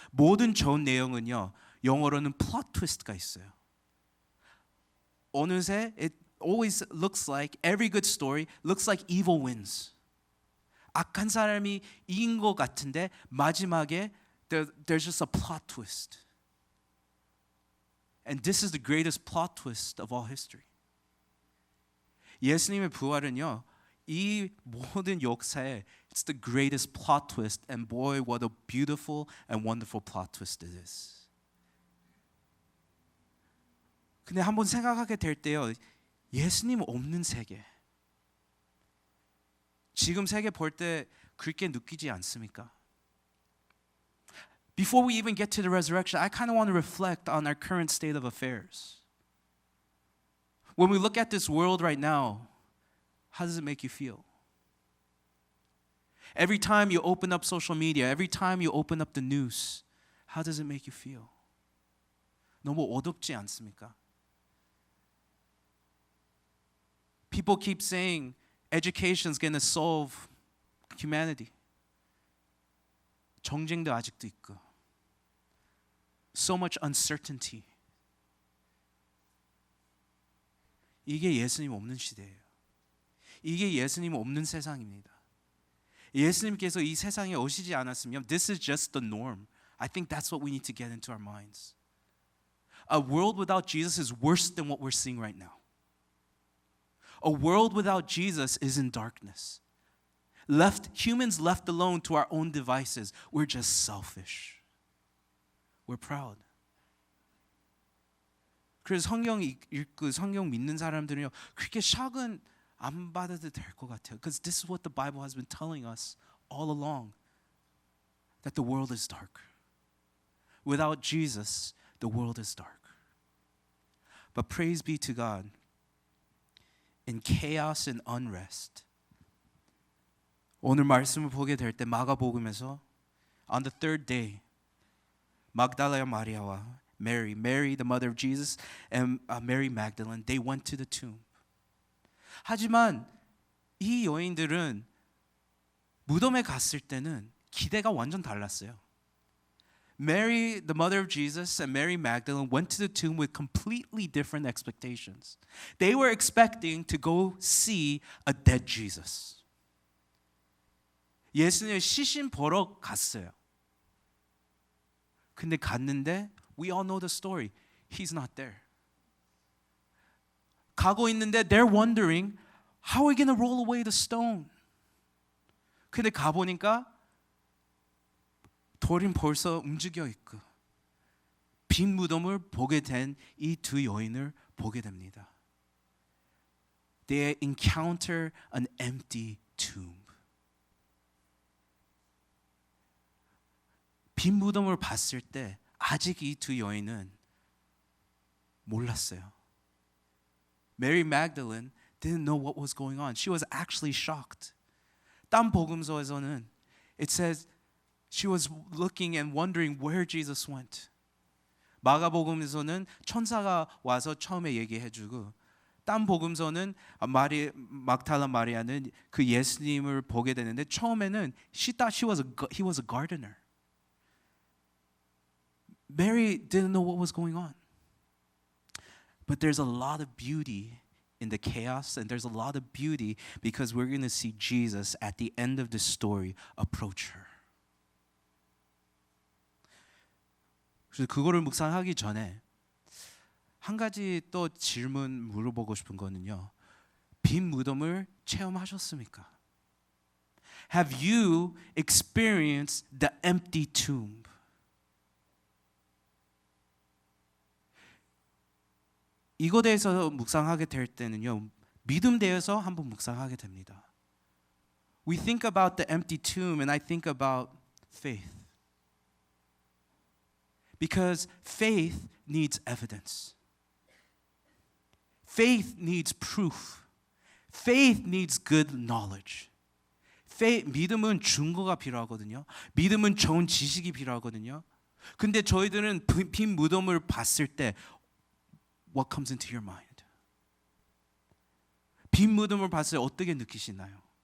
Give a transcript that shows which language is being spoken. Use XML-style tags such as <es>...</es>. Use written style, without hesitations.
<ko>모든 좋은 내용은요, 영어로는 plot twist가 있어요. 어느새</ko> <en>it always looks like every good story looks like evil wins.</en> <ko>악한 사람이 이긴 것 같은데 마지막에</ko> <en>there's just a plot twist. And this is the greatest plot twist of all history.</en> <ko>예수님의 부활은요, 이 모든 역사에</ko> <en>it's the greatest plot twist, and boy, what a beautiful and wonderful plot twist it is.</en> <ko>근데 한번 생각하게 될 때요, 예수님 없는 세계. 지금 세계 볼 때 그렇게 느끼지 않습니까?</ko> <en>Before we even get to the resurrection, I kind of want to reflect on our current state of affairs. When we look at this world right now, how does it make you feel? Every time you open up social media, every time you open up the news, how does it make you feel?</en> <ko>너무 어둡지 않습니까?</ko> <en>People keep saying education is going to solve humanity.</en> <ko>정쟁도 아직도 있고.</ko> <en>So much uncertainty.</en> <ko>이게 예수님 없는 시대예요. 이게 예수님 없는 세상입니다. 예수님께서 이 세상에 오시지 않았으면</ko> <en>this is just the norm. I think that's what we need to get into our minds. A world without Jesus is worse than what we're seeing right now. A world without Jesus is in darkness. Humans left alone to our own devices, we're just selfish. We're proud.</en> <ko>그래서 성경 읽고 성경 믿는 사람들은요, 그렇게 샥은 안 받아도 될 것 같아요.</ko> <en>Because this is what the Bible has been telling us all along. That the world is dark. Without Jesus, the world is dark. But praise be to God. In chaos and unrest,</en> <ko>오늘 말씀을 보게 될 때 마가복음에서</ko> <en>on the third day magdalene 마리아와 Mary, the mother of Jesus, and Mary Magdalene, they went to the tomb.</en> <ko>하지만 이 여인들은 무덤에 갔을 때는 기대가 완전 달랐어요.</ko> <en>Mary, the mother of Jesus, and Mary Magdalene went to the tomb with completely different expectations. They were expecting to go see a dead Jesus.</en> <ko>예수님의 시신 보러 갔어요. 근데 갔는데</ko> <en>we all know the story. He's not there.</en> <ko>가고 있는데</ko> <en>they're wondering how are we going to roll away the stone?</en> <ko>근데 가보니까 돌이 벌써 움직여 있고 빈 무덤을 보게 된 이 두 여인을 보게 됩니다.</ko> <en>They encounter an empty tomb.</en> <ko>빈 무덤을 봤을 때 아직 이 두 여인은 몰랐어요.</ko> <en>Mary Magdalene didn't know what was going on. She was actually shocked.</en> <ko>딴 복음서에서는</ko> <en>it says she was looking and wondering where Jesus went.</en> <ko>마가복음에서는 천사가 와서 처음에 얘기해주고 딴 복음서는 막달라 마리아는 그 예수님을 보게 되는데 처음에는</ko> <en>she thought he was a gardener. Mary didn't know what was going on. But there's a lot of beauty in the chaos, and there's a lot of beauty because we're going to see Jesus at the end of the story approach her.</en> <ko>그래서 그거를 묵상하기 전에 한 가지 또 질문 물어보고 싶은 거는요. 빈 무덤을 체험하셨습니까?</ko> <en>Have you experienced the empty tomb?</en> <ko>이거 대해서 묵상하게 될 때는요. 믿음 대해서 한번 묵상하게 됩니다.</ko> <en>We think about the empty tomb and I think about faith. Because faith needs evidence. Faith needs proof. Faith needs good knowledge.</en> <ko>믿음은 증거가 필요하거든요. 믿음은 좋은 지식이 필요하거든요. 근데 저희들은 빈 무덤을 봤을 때</ko> <en>What comes into your mind?</en> <ko>빈 무덤을 봤을 때 어떻게 느끼시나요?</ko>